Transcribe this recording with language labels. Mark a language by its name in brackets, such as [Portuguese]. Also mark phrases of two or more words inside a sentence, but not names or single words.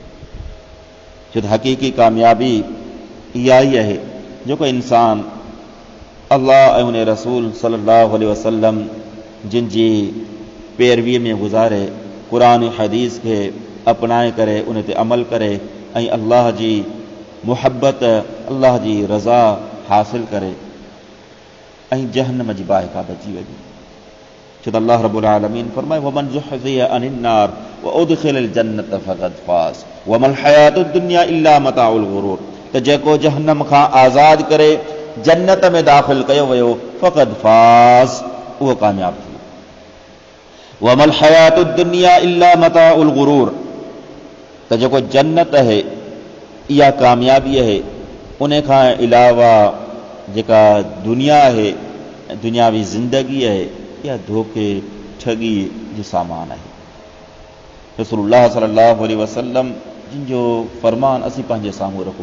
[Sindhi] छो त हक़ीक़ी कामयाबी इहा ई आहे जेको इंसान अल्लाह ऐं उन रसूल [Arabic] صلى الله عليه وسلم [Sindhi] जिन जी पैरवीअ में गुज़ारे, क़ुरान हदीस खे अपनाए करे उन ते अमल करे ऐं अल्लाह जी मुहब्बत, अल्लाह जी रज़ा हासिल करे ऐं जहन्नम जी बाहि खां बची वञे। छो त अल्लाह रब्बुल आलमीन फरमाए [Arabic] فمن زحزح عن النار وأدخل الجنة فقد فاز وما الحياة الدنيا إلا متاع الغرور. [Sindhi] त जेको जहन्नम खां आज़ाद करे जन्नत में दाख़िल कयो वियो [Arabic] فقد فاز, [Sindhi] उहो कामयाब थी वियो। [Arabic] وما الحياة الدنيا إلا متاع الغرور, [Sindhi] त जेको जन्नत आहे इहा कामयाबी आहे, उन खां अलावा जेका दुनिया आहे, दुनियावी ज़िंदगी आहे, इहा धोखे ठगी जो सामान आहे। रसूलुल्लाह [Arabic] صلى الله عليه وسلم [Sindhi] जिन जो फरमान असीं पंहिंजे साम्हूं रखूं।